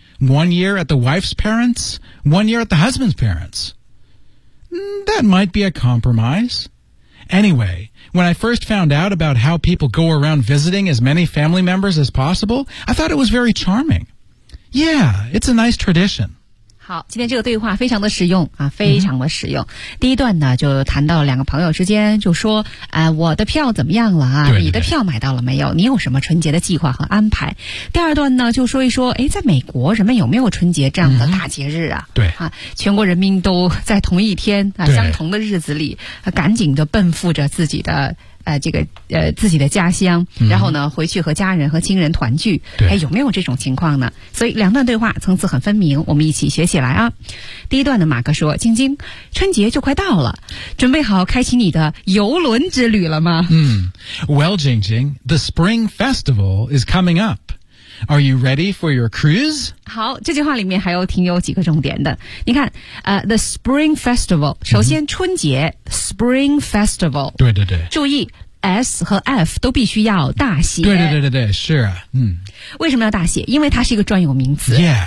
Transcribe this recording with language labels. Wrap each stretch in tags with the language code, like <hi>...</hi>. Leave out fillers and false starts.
<en>One year at the wife's parents, one year at the husband's parents. That might be a compromise. Anyway, when I first found out about how people go around visiting as many family members as possible, I thought it was very charming. Yeah, it's a nice tradition.</en> <zh>好，今天这个对话非常的实用啊，非常的实用。嗯、第一段呢，就谈到两个朋友之间，就说，我的票怎么样了啊？对对对，你的票买到了没有？你有什么春节的计划和安排？第二段呢，就说一说，哎，在美国人们有没有春节这样的大节日啊？嗯、对啊，全国人民都在同一天啊，相同的日子里，啊、赶紧的奔赴着自己的。自己的家乡，然后呢回去和家人和亲人团聚，哎，有没有这种情况呢？所以两段对话层次很分明，我们一起学起来啊。第一段的马克说，晶晶，春节就快到了，准备好开启你的游轮之旅了吗？</zh> <en>Well, Jing Jing, the Spring Festival is coming up. Are you ready for your cruise?</en> <zh>好，这句话里面还有挺有几个重点的。你看，the Spring Festival, 首先春节、Spring Festival, 对对对，注意S 和 F 都必须要大写。对对对对对，是啊，嗯。为什么要大写？因为它是一个专有名词。</zh>